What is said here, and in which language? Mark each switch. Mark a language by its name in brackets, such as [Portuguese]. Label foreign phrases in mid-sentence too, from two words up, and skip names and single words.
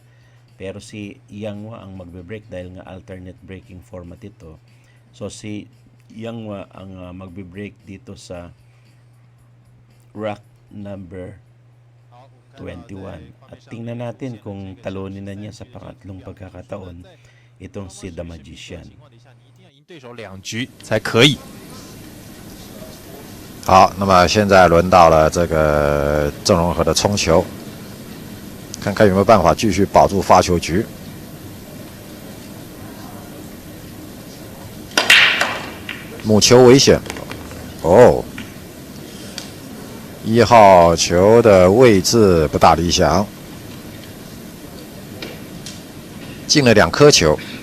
[Filipino] Pero si Jianghua ang magbe-break dahil nga [English] alternate breaking format [Filipino] ito. So si Jianghua ang magbe-break dito sa [English] rack number 21. [Filipino] At tingnan natin kung talunin na niya sa pangatlong pagkakataon itong si The Magician. [Chinese] 赢对手2局才可以。好，那么现在轮到了这个郑容和的冲球，看看有没有办法继续保住发球局。母球危险，哦，1号球的位置不大理想，进了2颗球。